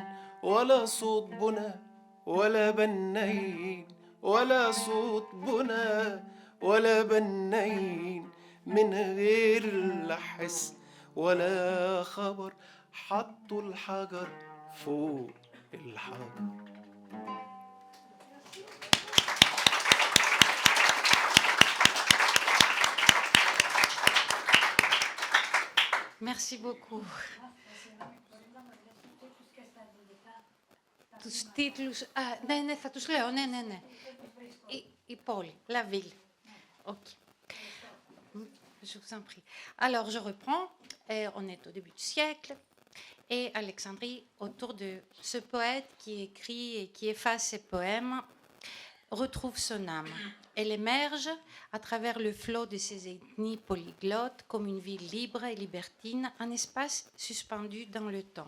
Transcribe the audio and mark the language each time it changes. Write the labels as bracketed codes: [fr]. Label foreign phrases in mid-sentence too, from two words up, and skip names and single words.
[ar] ولا صوت بنا ولا بنايين، ولا صوت بنا ولا بنايين، من غير لا حس ولا خبر. حطوا الحجر فوق الحجر. [fr] Merci beaucoup. [el] Τους τίτλους... ναι, θα τους λέω, ναι. Η πόλη, [fr] la ville. Ok. Je vous en prie. Alors, je reprends. On est au début du siècle. Et Alexandrie, autour de ce poète qui écrit et qui efface ses poèmes, retrouve son âme. Elle émerge à travers le flot de ces ethnies polyglottes comme une ville libre et libertine, un espace suspendu dans le temps.